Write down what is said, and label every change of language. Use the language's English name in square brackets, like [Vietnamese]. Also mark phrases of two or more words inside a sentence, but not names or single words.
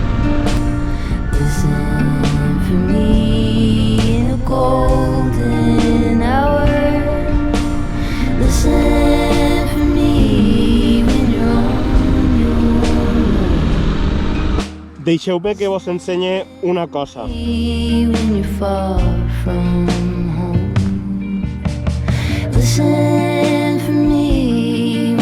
[English] Listen for me in a golden hour. Listen for me when you're on your own. [Catalan] Deixeu-me que vos ensenye una cosa. [English] When you're far from home. Listen for me